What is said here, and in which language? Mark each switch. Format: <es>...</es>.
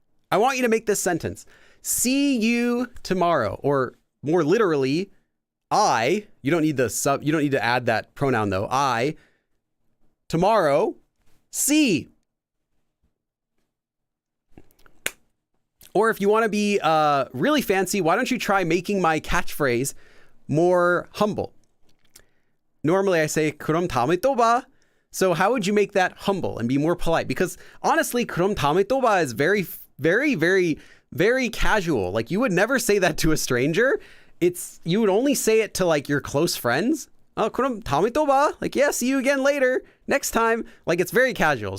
<en>I want you to make this sentence. See you tomorrow, or more literally, you don't need to add that pronoun though. I tomorrow, see. Or if you want to be really fancy, why don't you try making my catchphrase more humble? Normally I say</en> <ko>그럼 다음에 또 봐.</ko> <en>So how would you make that humble and be more polite? Because honestly,</en> <ko>그럼 다음에 또 봐</ko> <en>is very, very, very, very casual. Like you would never say that to a stranger. You would only say it to like your close friends.</en> <ko>Oh, 그럼 다음에 또 봐.</ko> <en>Like, yeah, see you again later, next time. Like it's very casual.</en>